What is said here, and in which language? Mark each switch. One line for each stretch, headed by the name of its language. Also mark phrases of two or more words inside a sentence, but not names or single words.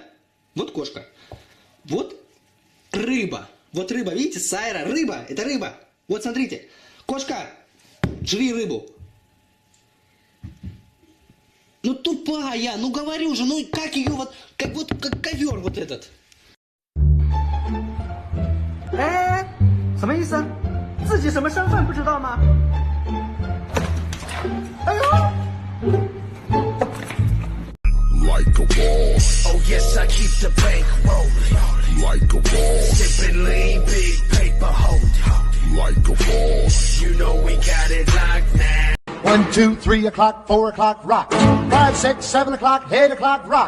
Russian: Вот кошка. Вот рыба. Вот рыба, видите, сайра, рыба, это рыба. Вот смотрите, кошка, жри рыбу. Ну тупая, ну говорю же, ну как ее вот, как ковер вот этот.
Chinese: 哎，什么意思？自己什么身份不知道吗？哎呦！
English: Like a boss. Oh yes, I keep the bank rolling. Like a boss. Sipping lean, big paper holding. Like a boss. You know we got it locked now. 1, 2, 3 o'clock, 4 o'clock, rock. 5, 6, 7 o'clock, 8 o'clock, rock.